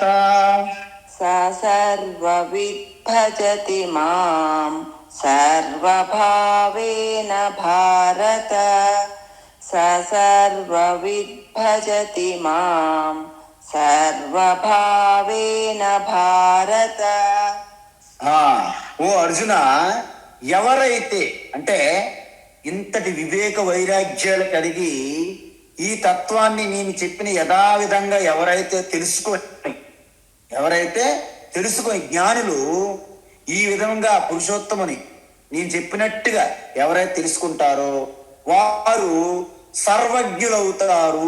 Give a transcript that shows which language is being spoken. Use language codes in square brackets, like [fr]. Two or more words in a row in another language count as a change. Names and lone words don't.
[sa] स सर्वविद्भजति माम् सर्वभावेन भारत स सर्वविद्भजति माम् सर्वभावेन भारत [te] ఓ అర్జున, ఎవరైతే అంటే ఇంతటి వివేక వైరాగ్యాలు కలిగి ఈ తత్వాన్ని నేను చెప్పిన యథావిధంగా ఎవరైతే తెలుసుకొని జ్ఞానులు ఈ విధంగా పురుషోత్తముని నేను చెప్పినట్టుగా ఎవరైతే తెలుసుకుంటారో వారు సర్వజ్ఞులవుతారు.